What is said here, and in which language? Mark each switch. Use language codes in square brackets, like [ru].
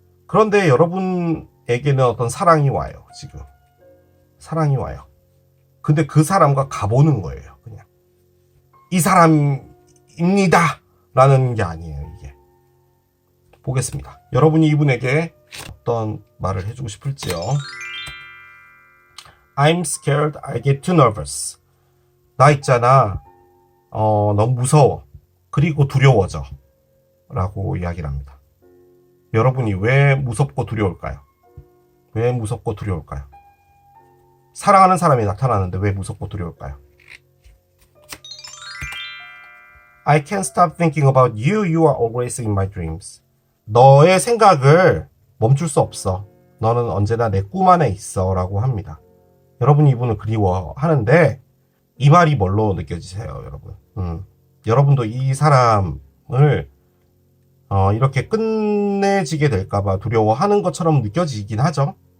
[ko] 그런데 여러분에게는 어떤 사랑이 와요. 지금 사랑이 와요. 근데 그 사람과 가보는 거예요. 그냥 이 사람입니다 라는 게 아니에요. 이게 보겠습니다. 여러분이 이분에게 어떤 말을 해주고 싶을지요. [en] I'm scared, I get too nervous. [ko] 나 있잖아, 너무 무서워, 그리고 두려워져 라고 이야기를 합니다. 여러분이 왜 무섭고 두려울까요? 왜 무섭고 두려울까요? 사랑하는 사람이 나타나는데 왜 무섭고 두려울까요? [en] I can't stop thinking about you. You are always in my dreams. [ko] 너의 생각을 멈출 수 없어. 너는 언제나 내 꿈 안에 있어 라고 합니다. 여러분이 이분을 그리워하는데 이 말이 뭘로 느껴지세요, 여러분? 여러분도 이 사람을 이렇게 끝내지게 될까봐 두려워하는 것처럼 느껴지긴 하죠.